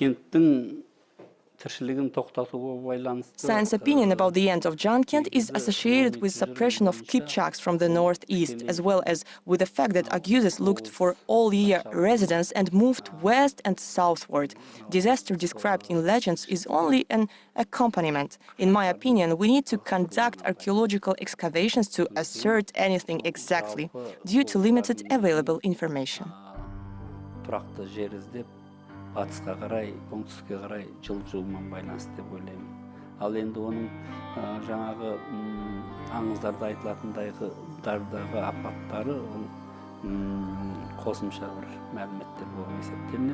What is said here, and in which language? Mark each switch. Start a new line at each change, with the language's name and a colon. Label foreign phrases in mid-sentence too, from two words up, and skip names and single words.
English: Science opinion about the end of ZHANKENT is associated with suppression of Kipchaks from the northeast, as well as with the fact that OGUZ looked for all-year residents and moved west and southward. Disaster described in legends is only an accompaniment. In my opinion, we need to conduct archaeological excavations to assert anything exactly, due to limited available information.
Kazakh: Батысқа қарай, оңтүстікке қарай жылжуымен байланысты деп ойлаймын. Ал енді оның жаңағы аңыздарда айтылатындағы апаттары қосымша бір мәліметтер болып есептелінеді.